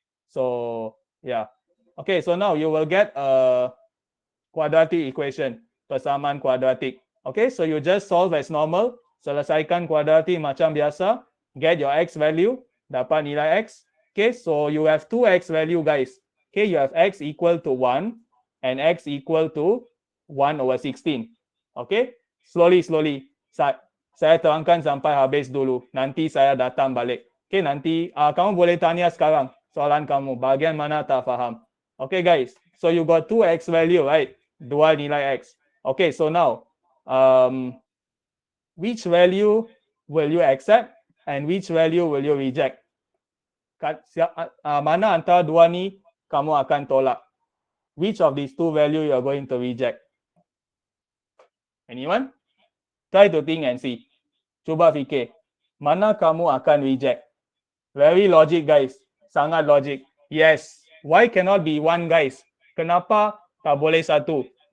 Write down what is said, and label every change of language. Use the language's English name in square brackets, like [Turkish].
[English] So, yeah. Okay, so now you will get a quadratic equation. [Malay] Persamaan kuadratik. [English] Okay, so you just solve as normal. [Malay] selesaikan kuadratik macam biasa, [English] get your x value, [Malay] dapat nilai x. [English] Okay, so you have 2x value guys. Okay, you have x equal to 1 and x equal to 1/16. Okay, slowly. [Malay] Saya terangkan sampai habis dulu. Nanti saya datang balik. Okay, nanti kamu boleh tanya sekarang soalan kamu. Bagian mana tak faham. [English] Okay guys, so you got 2x value, right? [Malay] Dua nilai x. [English] Okay, so now, which value will you accept and which value will you reject? [Malay] Mana antara dua ni kamu akan tolak? [English] Which of these two value you are going to reject? Anyone? Try to think and see. [Malay] Cuba fikir. Mana kamu akan reject? [English] Very logic guys. [Malay] Sangat logic. Yes. [English] Why cannot be one guys? [Malay] Kenapa tak boleh satu?